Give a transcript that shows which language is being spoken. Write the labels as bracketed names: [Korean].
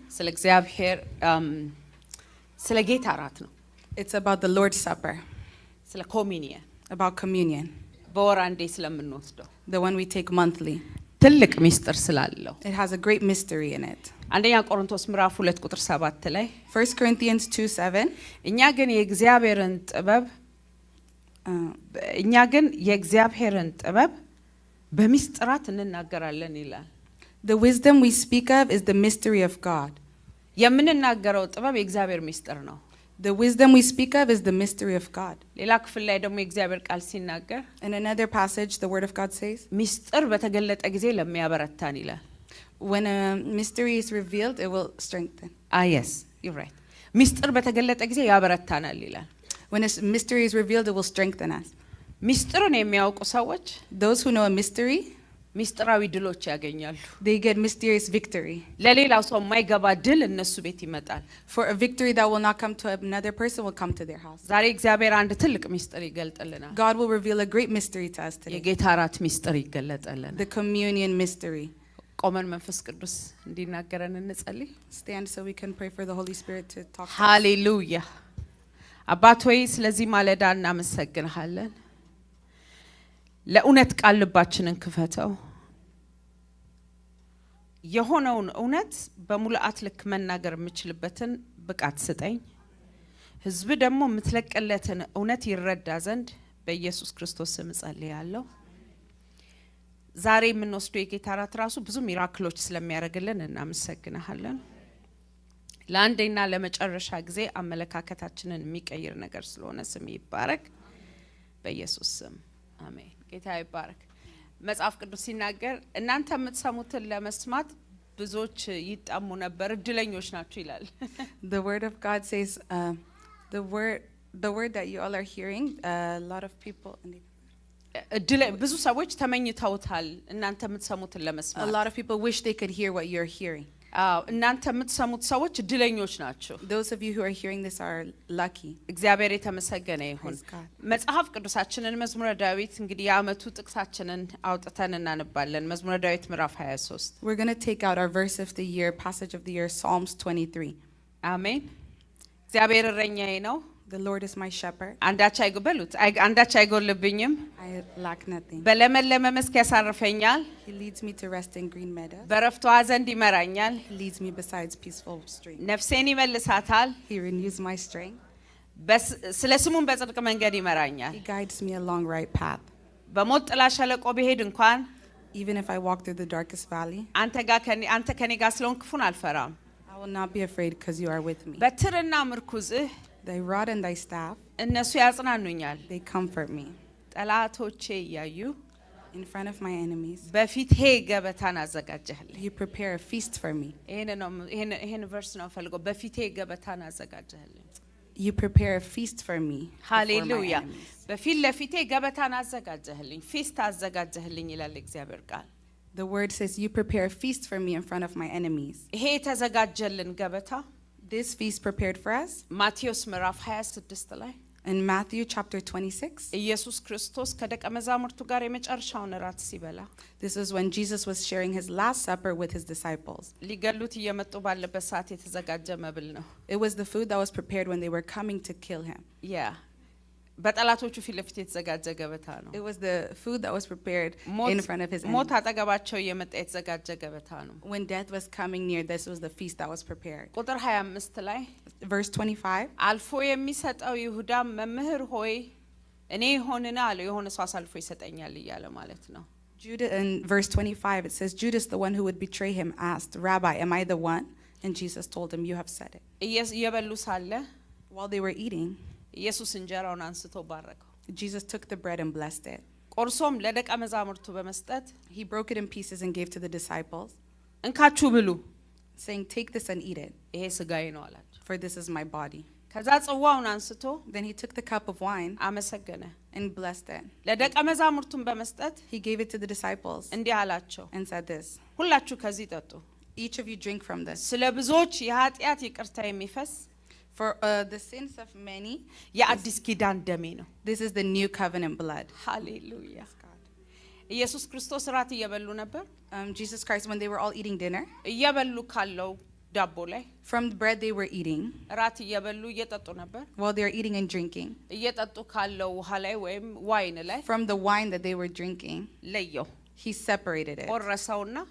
[Amharic] ስለ እግዚአብሔር ስለ ጌታ እራት ነው። [English] it's about the Lord's Supper, [Amharic] ስለ ኮሚኒየን [English] about communion, [Amharic] በወር አንዴ ስለምንወስደው [English] the one we take monthly. [Amharic] ትልቅ ሚስጥር ስላለው [English] It has a great mystery in it. [Amharic] አንደኛ ቆሮንቶስ ምዕራፍ 2 ቁጥር 7 ላይ [English] 1 Corinthians 2:7, [Amharic] እኛ ግን የእግዚአብሔርን ጥበብ በሚስጥራት እንናገራለን ይላል። [English] the wisdom we speak of is the mystery of God. [Amharic] የምንናገረው ጥበብ የእግዚአብሔር ሚስጥር ነው። [English] The wisdom we speak of is the mystery of God. [Amharic] ሌላ ክፍል ላይ ደግሞ የእግዚአብሔር ቃል ሲናገር [English] In another passage, the word of God says, [Amharic] ሚስጥር በተገለጠ ጊዜ ለሚያበረታን ይላል። [English] when a mystery is revealed, it will strengthen. yes, you're right. [Amharic] ሚስጥር በተገለጠ ጊዜ ያበረታናል ይላል። [English] When a mystery is revealed, it will strengthen us. [Amharic] ሚስጥርን የሚያውቁ ሰዎች [English] Those who know a mystery, [Amharic] ሚስጥራዊ ድሎች ያገኛሉ። [English] they get mysterious victory. [Amharic] ለሌላው ሰው የማይገባ ድል እነሱ ቤት ይመጣል። [English] For a victory that will not come to another person will come to their house. [Amharic] ዛሬ እግዚአብሔር አንድ ትልቅ ሚስጥር ይገልጥልናል። [English] God will reveal a great mystery to us today. [Amharic] የጌታ እራት ሚስጥር ይገለጥልናል። [English] The communion mystery. [Amharic] ቆመን መንፈስ ቅዱስ እንዲናገረን እንጸልይ። [English] Stand so we can pray for the Holy Spirit to talk to us. [Amharic] ሃሌሉያ። አባት ሆይ ስለዚህ ማለዳ እናመሰግንሃለን። ለእውነት ቃል ልባችንን ክፈተው። የሆነውን እውነት በሙሉአት ልክ መናገር የምችልበትን ብቃት ስጠኝ። ህዝብ ደግሞ የምትለቀለትን እውነት ይረዳ ዘንድ በኢየሱስ ክርስቶስ ስም ጸልያለሁ። ዛሬ የምንወስደው የጌታ እራት ራሱ ብዙ ሚራክሎች ስለሚያደርግልን እናመሰግንሃለን። ለአንዴና ለመጨረሻ ጊዜ አመለካከታችንን የሚቀይር ነገር ስለሆነ ስም ይባረክ በኢየሱስ ስም አሜን። ጌታ ይባረክ። መጽሐፍ ቅዱስ ሲናገር እናንተ የምትሰሙትን ለመስማት ብዙዎች ይጣሙ ነበር እድለኞች ናችሁ ይላል። [English] The word of God says, the word that you all are hearing, a lot of people, [Amharic] ብዙ ሰዎች ተመኝተውታል እናንተ የምትሰሙትን [English] a [Amharic] ለመስማት። [English] lot of people wish they could hear what you're hearing. [Amharic] እናንተ የምትሰሙት ሰዎች እድለኞች ናቸው። [English] Those of you who are hearing this are lucky. [Amharic] እግዚአብሔር የተመሰገነ ይሁን። [English] Praise God. [Amharic] መጽሐፍ ቅዱሳችንን መዝሙረ ዳዊት እንግዲህ የዓመቱ ጥቅሳችንን አውጥተን እናነባለን። መዝሙረ ዳዊት ምዕራፍ 23 [English] We're going to take out our verse of the year, passage of the year, Psalms 23. [Amharic] አሜን። እግዚአብሔር እረኛዬ ነው፣ [English] The Lord is my shepherd. [Amharic] አንዳች አይጎልብኝም። [English] I lack nothing. [Amharic] በለመለመ መስክ ያሳርፈኛል፣ [English] He leads me to rest in green meadows. [Amharic] በረፍቷ ዘንድ ይመራኛል። [English] He leads me beside peaceful streams. [Amharic] ነፍሴን ይመልሳታል፣ [English] He renews my strength. [Amharic] ስለ ስሙም በጽድቅ መንገድ ይመራኛል። [English] He guides me along right path. [Amharic] በሞት ጥላ ሸለቆ ብሄድ እንኳን [English] Even if I walk through the darkest valley, [Amharic] አንተ ከኔ ጋር ስለሆንክ ክፉን አልፈራም። [English] I will not be afraid because you are with me. [Amharic] በትርና ምርኩዝህ [English] Thy rod and thy staff, [Amharic] እነሱ ያጽናኑኛል። [English] they comfort me. [Amharic] ጠላቶቼ እያዩ [English] In front of my enemies, [Amharic] በፊቴ ገበታን አዘጋጀህልኝ። [English] you prepare a feast for me. [Amharic] ይሄን ቨርስ ነው ፈልገው። በፊቴ ገበታን አዘጋጀህልኝ። [English] You prepare a feast for me. before my [Amharic] ሃሌሉያ። [English] enemies. [Amharic] በፊት ለፊቴ ገበታን አዘጋጀህልኝ፣ ፊስት አዘጋጀህልኝ ይላል እግዚአብሔር ቃል። [English] The word says, you prepare a feast for me in front of my enemies. [Amharic] ይሄ የተዘጋጀልን ገበታ [English] This feast prepared for us [Amharic] ማቴዎስ ምዕራፍ 26 ላይ [English] in Matthew chapter 26. [Amharic] ኢየሱስ ክርስቶስ ከደቀ መዛሙርቱ ጋር የመጨረሻውን እራት ሲበላ [English] This is when Jesus was sharing his last supper with his disciples. [Amharic] ሊገሉት እየመጡ ባለበት ሰዓት የተዘጋጀ መብል ነው። [English] It was the food that was prepared when they were coming to kill him. [Amharic] በጠላቶቹ ፊት ለፊት የተዘጋጀ ገበታ ነው። [English] It was the food that was prepared in front of his [Amharic] ሞት [English] enemies. [Amharic] አጠገባቸው እየመጣ የተዘጋጀ ገበታ ነው። [English] When death was coming near, this was the feast that was prepared. [Amharic] ቁጥር 25 ላይ [English] Verse 25. [Amharic] አልፎ የሚሰጠው ይሁዳ መምህር ሆይ እኔ ሆንና አለው። የሆነ ሰው አሳልፎ ይሰጠኛል እያለ ማለት ነው። [English] Judah, in verse 25, it says, Judas, the one who would betray him, asked, Rabbi, am I the one? And Jesus told him, you have said it. [Amharic] እየበሉ ሳለ [English] While they were eating, [Amharic] ኢየሱስ እንጀራውን አንስቶ ባረከው። [English] Jesus took the bread and blessed it. [Amharic] ቆርሶም ለደቀ መዛሙርቱ በመስጠት [English] He broke it in pieces and gave to the disciples, [Amharic] እንካችሁ ብሉ፣ [English] saying, take this and eat it, [Amharic] ይሄ ስጋዬ ነው አላቸው። [English] for this is my body. [Amharic] ከዛ ጽዋውን አንስቶ [English] Then he took the cup of wine [Amharic] አመሰገነ፣ [English] and blessed it. [Amharic] ለደቀ መዛሙርቱም በመስጠት [English] He gave it to the disciples [Amharic] እንዲህ አላቸው፣ [English] and said this, [Amharic] ሁላችሁ ከዚህ ጠጡ፣ [English] each of you drink from this. [Amharic] ስለ ብዙዎች የኃጢአት ይቅርታ የሚፈስ [English] For the sins of many, [Amharic] የአዲስ ኪዳን ደሜ ነው። [English] this is the new covenant blood. [Amharic] ሃሌሉያ። ኢየሱስ ክርስቶስ ራት እየበሉ ነበር። [English] Jesus Christ, when they were all eating dinner, [Amharic] እየበሉ ካለው ዳቦ ላይ [English] from the bread they were eating, [Amharic] ራት እየበሉ እየጠጡ ነበር። [English] while they were eating and drinking, [Amharic] እየጠጡ ካለው ውሃ ላይ ወይም ዋይን ላይ [English] from the wine that they were drinking, [Amharic] ለየው። [English] he separated it. [Amharic] ቆረሰውና